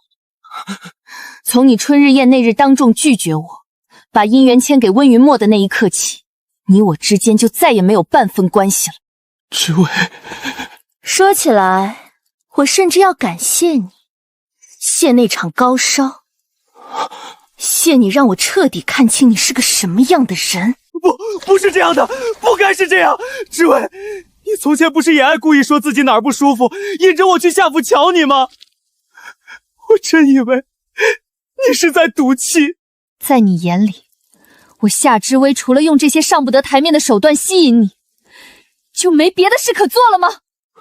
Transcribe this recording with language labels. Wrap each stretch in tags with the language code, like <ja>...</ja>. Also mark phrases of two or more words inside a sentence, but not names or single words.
<zh>從你春日宴那日當眾拒絕我，把姻緣簽給溫雲墨的那一刻起，你我之間就再也沒有半分關係了。志偉，說起來，我甚至要感謝你，謝那場高燒，謝你讓我徹底看清你是個什麼樣的人。不是這樣的，不該是這樣。志偉，你從前不是也愛故意說自己哪兒不舒服，引着我去夏府瞧你嗎？我真以為你是在賭氣。在你眼裡，我夏之薇除了用這些上不得台面的手段吸引你，就沒別的事可做了嗎？</zh>